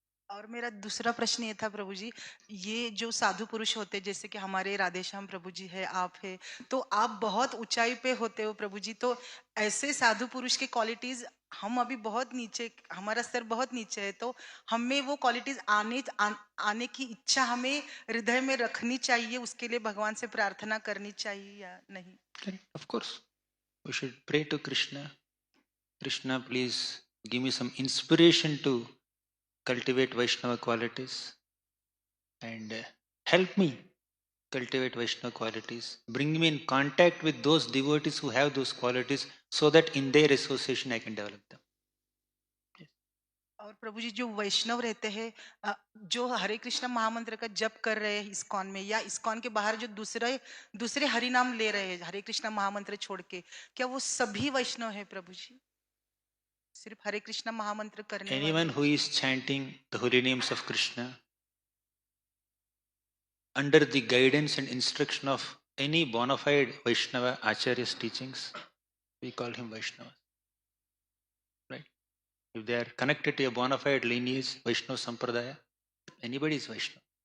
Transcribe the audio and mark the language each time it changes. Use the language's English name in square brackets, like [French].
[Hindi] और मेरा दूसरा प्रश्न ये था प्रभु जी, ये जो साधु पुरुष होते जैसे कि हमारे राधेश्याम प्रभु जी है, आप है, तो आप बहुत ऊंचाई पे होते हो प्रभु जी, तो ऐसे साधु पुरुष के क्वालिटीज हम अभी बहुत नीचे, हमारा स्तर बहुत नीचे है, तो हमें वो क्वालिटीज आने की इच्छा हमें हृदय में रखनी चाहिए, उसके लिए भगवान से प्रार्थना करनी चाहिए या नहीं? [English] Of course, we should pray to Krishna. Krishna, please give me some inspiration to cultivate Vaishnava qualities and help me cultivate Vaishnava qualities. Bring me in contact with those devotees who have those qualities so that in their association I can develop them. [Hindi] और प्रभु जी जो वैष्णव रहते हैं, जो हरे कृष्ण महामंत्र का जप कर रहे हैं इस्कॉन में, या इस्कॉन के बाहर जो दूसरे दूसरे हरि नाम ले रहे हैं हरे कृष्ण महामंत्र छोड़ के, क्या वो सभी वैष्णव है प्रभु जी? सिर्फ हरे कृष्ण महामंत्र करने [English] Anyone who is chanting the holy names of Krishna under the guidance and instruction of any bona fide Vaishnava Acharya's teachings, we call him Vaishnava. Right? If they are connected to a bona fide lineage, Vaishnava Sampradaya, anybody is Vaishnava.